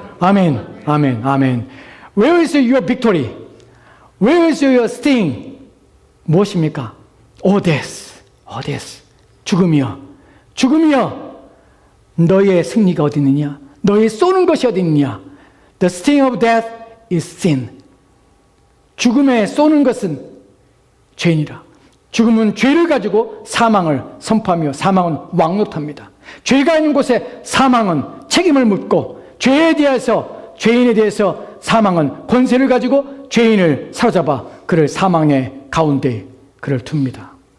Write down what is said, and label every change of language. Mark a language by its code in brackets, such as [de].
[en] 아멘, 아멘, 아멘. Where is your victory? Where is your sting? [ko] 무엇입니까? [en] O death, O death. [ko] 죽음이여, 죽음이여, 너의 승리가 어디 있느냐? 너의 쏘는 것이 어디 있느냐? [en] The sting of death is sin. [ko] 죽음에 쏘는 것은 죄인이라. 죽음은 죄를 가지고 사망을 선포하며 사망은 왕노릇합니다. 죄가 있는 곳에 사망은 책임을 묻고, 죄에 대해서, 죄인에 대해서 사망은 권세를 가지고 죄인을 사로잡아 그를 사망의 가운데 그를 둡니다.